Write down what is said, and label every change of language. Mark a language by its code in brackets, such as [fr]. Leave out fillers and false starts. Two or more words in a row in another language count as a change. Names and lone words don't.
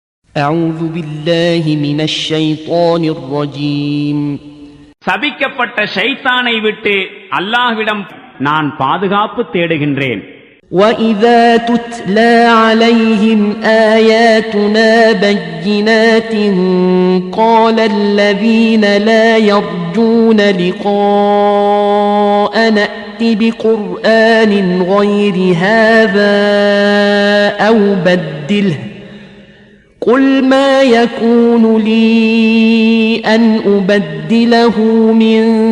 [ar] أعوذ بالله من الشيطان الرجيم. [ta] சபிக்கப்பட்ட ஷைத்தானை விட்டு அல்லாஹ்விடம் நான் பாதுகாப்பு தேடுகின்றேன். [ar] وَإِذَا تُتْلَى عَلَيْهِمْ آيَاتُنَا بَيِّنَاتٍ قَالَ الَّذِينَ لَا يَرْجُونَ لِقَاءَنَا ائْتِ بِقُرْآنٍ غَيْرِ هَذَا أَوْ بَدِّلْهُ قُلْ مَا يَكُونُ لِي أَنْ أُبَدِّلَهُ مِنْ